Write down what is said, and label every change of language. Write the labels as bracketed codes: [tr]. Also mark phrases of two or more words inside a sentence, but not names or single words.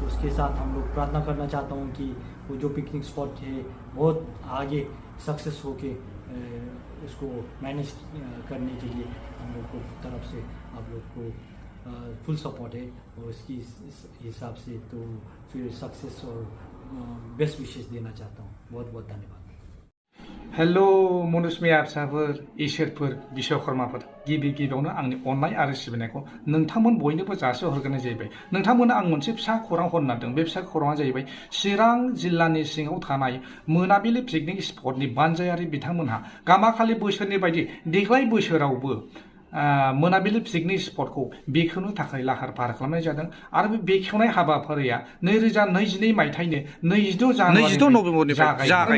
[hi] उसके साथ हम लोग प्रार्थना करना चाहता हूँ कि वो जो [en] picnic spot [hi] है बहुत आगे सक्सेस होके उसको मैनेज करने के लिए हम लोग को तरफ से आप लोग को [en] full support [hi] है, और इसकी हिसाब से तो फिर सक्सेस और [en] best wishes [hi] देना चाहता हूँ। बहुत बहुत धन्यवाद। [brx] हेलो मनुष्मिया फिसाफोर, इसोरफोर, बिश्वकर्माफोर, गिबि गिबियावनो आंनि अननाय आरो सिबिनायखौ नोंथांमोन बयनोबो जासिहरग्रोनाय जाहैबाय। नोंथांमोननो आं मोनसे फिसा खौरां हरनो नागिरदों। बे फिसा खौराङा जाहैबाय चिरां जिल्लानि सिङाव थानाय मोनाबिलि पिकनिक स्पटनि बानजायारि बिथांमोनहा गामाखालि बोसोरनि बायदि देग्लाय बोसोरावबो मोनाबिलि पिकनिक स्पटखौ बेखेवनो थाखाय लाहार फाहार खालामनाय जादों आरो बे बेखेवनाय हाबाफारिया 2022 मायथाइनि 22 नभेम्बरनिफ्राय जागायगोन।